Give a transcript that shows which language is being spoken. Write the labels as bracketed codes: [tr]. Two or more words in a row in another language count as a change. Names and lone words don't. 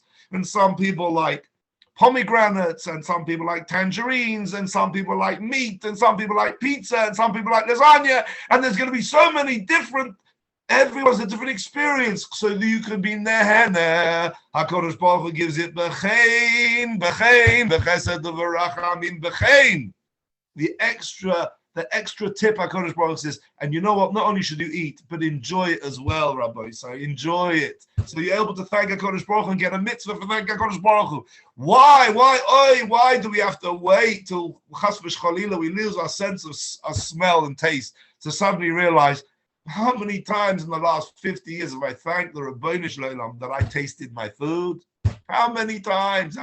[en] And some people like pomegranates, and some people like tangerines, and some people like meat, and some people like pizza, and some people like lasagna. And there's going to be so many different. Everyone's a different experience, so you could be nehene. [he] הקדוש ברוך הוא [en] gives it [he] בחן, בחסד וברחמים בחן. [en] The extra tip [he] הקדוש ברוך הוא [en] says, and you know what? Not only should you eat, but enjoy it as well, Rabbi. So enjoy it. So you're able to thank [he] הקדוש ברוך הוא [en] and get a mitzvah for thank [he] הקדוש ברוך הוא. [en] Why do we have to wait till [he] חס וחלילה [en] we lose our sense of our smell and taste to suddenly realize, how many times in the last 50 years have I thanked the Rabbeinu Shalom that I tasted my food?